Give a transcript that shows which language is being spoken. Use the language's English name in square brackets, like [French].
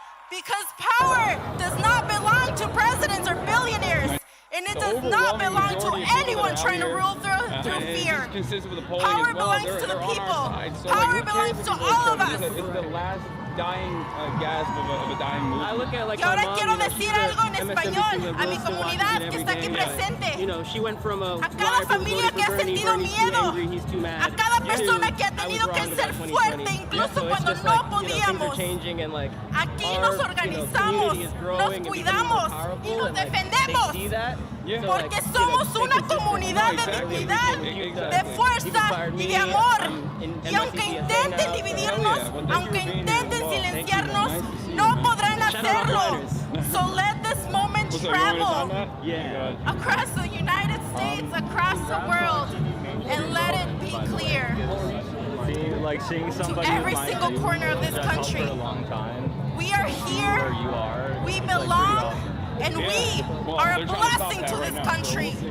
[English] Because power does not belong to presidents or billionaires. And it does not belong to anyone trying to rule through fear. Power belongs to the people. Power belongs to all of us. It's the last dying gasp of a dying movement. I look at [Spanish] Y ahora quiero decir algo en español a mi comunidad que está aquí presente. A cada familia que ha sentido miedo, a cada persona que ha tenido que ser fuerte incluso cuando no podíamos. Aquí nos organizamos, nos cuidamos y nos defendemos. Porque somos una comunidad de dignidad, de fuerza y de amor. Y aunque intenten dividirnos, aunque intenten silenciarnos, no podrán hacerlo. [English] So let this moment travel across the United States, across the world, and let it be clear to every single corner of this country. We are here, we belong, and we are a blessing to this country.